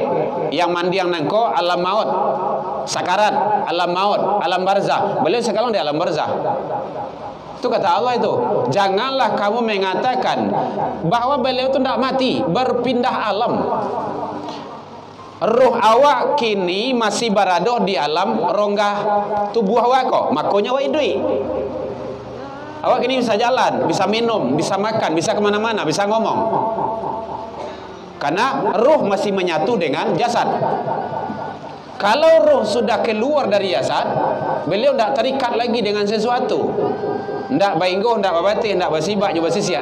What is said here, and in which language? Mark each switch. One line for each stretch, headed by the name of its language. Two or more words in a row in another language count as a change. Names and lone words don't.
Minangkabau: Yang mandi yang nangko alam maut, sakarat, alam maut, alam barzah.
Indonesian: Beliau sekarang di alam barzah. Itu kata Allah itu. Janganlah kamu mengatakan bahwa beliau itu tidak mati, berpindah alam.
Minangkabau: Ruh awak kini masih berada di alam rongga tubuh awak kok. Makanya awak hidup. Awak kini bisa jalan, bisa minum, bisa makan, bisa kemana-mana, bisa ngomong.
Indonesian: Karena ruh masih menyatu dengan jasad. Kalau roh sudah keluar dari jasad, beliau tidak terikat lagi dengan sesuatu.
Minangkabau: Tidak bainggo, tidak babati, tidak basibak, juga basisia.